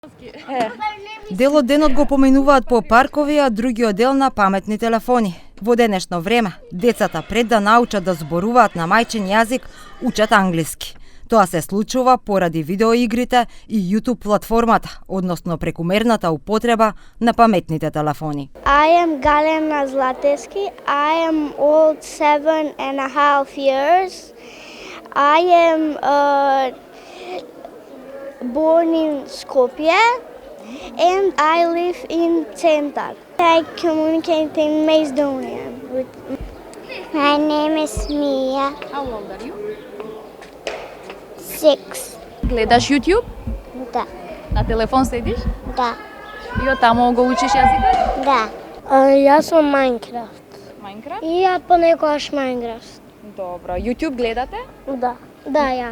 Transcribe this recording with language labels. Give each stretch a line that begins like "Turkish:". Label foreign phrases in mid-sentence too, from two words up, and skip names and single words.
Macedonian: Дел од денот го поминуваат по паркови, а другиот дел на паметни телефони. Во денешно време, децата пред да научат да зборуваат на мајчин јазик, учат англиски. Тоа се случува поради видеоигрите и YouTube платформата, односно прекумерната употреба на паметните телефони.
English: I am Galena Zlateski. I am old 7.5 years. I am born in Skopje and I live in Centar. I communicate in Macedonian. My name is Mia. How old are you? 6.
Macedonian: Гледаш YouTube? Да. На телефон седиш? Да. И од таму го учиш јазикот? Да. Јас сум Minecraft. Minecraft? И ја понекогаш Minecraft. Добро. YouTube гледате? Да. Да, ја.